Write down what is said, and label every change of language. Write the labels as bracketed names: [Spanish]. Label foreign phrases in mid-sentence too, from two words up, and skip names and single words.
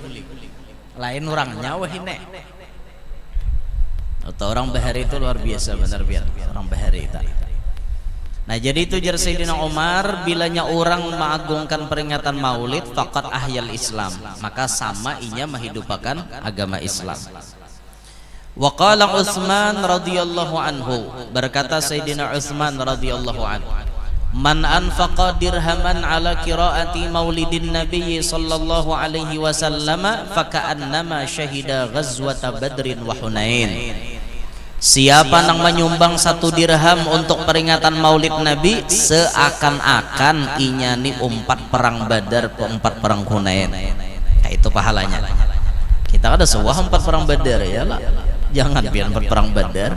[Banjar] Lain orangnya wah ini. Atau orang bahari itu luar biasa benar biar orang bahari itu. Nah jadi itu jar Sayyidina Umar, bilanya orang mengagungkan peringatan Maulid [Arabic] فقد أحيا الإسلام, [Banjar] maka sama inya menghidupakan agama Islam. [Arabic] وقال عثمان رضي الله عنه, [Banjar] berkata Sayyidina Utsman [Arabic] رضي الله عنه, من أنفق درهما على قراءة مولد النبي صلى الله عليه وسلم فكأنما شهد غزوة بدر وحنين. [Banjar] Siapa yang menyumbang 1 dirham untuk peringatan maulid Nabi, seakan-akan inyani 4 perang Badar, 4 perang Hunain. Nah, itu pahalanya. Kita ada sebuah 4 perang Badar ya lah. Jangan biar perang Badar.